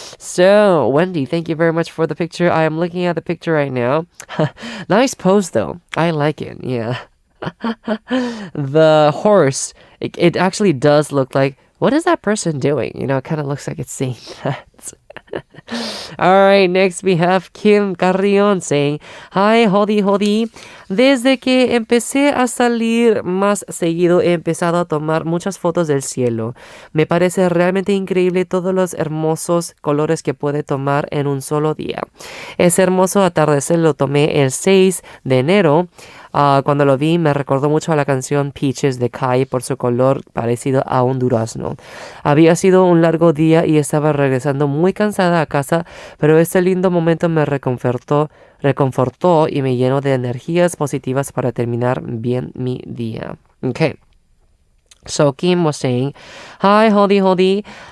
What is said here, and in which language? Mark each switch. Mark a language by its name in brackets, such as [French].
[English] So, Wendy, thank you very much for the picture. I am looking at the picture right now. Nice pose, though. I like it. Yeah. The horse, it actually does look like, what is that person doing? You know, it kind of looks like it's saying that. All right, next we have Kim Jaehwan saying, "Hi, Hodi. [Spanish] Desde que empecé a salir más seguido, he empezado a tomar muchas fotos del cielo. Me parece realmente increíble todos los hermosos colores que puede tomar en un solo día. Ese hermoso atardecer lo tomé el 6 de enero. Cuando lo vi me recordó mucho a la canción Peaches de Kymm por su color parecido a un durazno. Había sido un largo día y estaba regresando muy cansada a casa, pero este lindo momento me reconfortó y me llenó de energías positivas para terminar bien mi día." [English] Okay. So Kim was saying, "Hi, Hodi.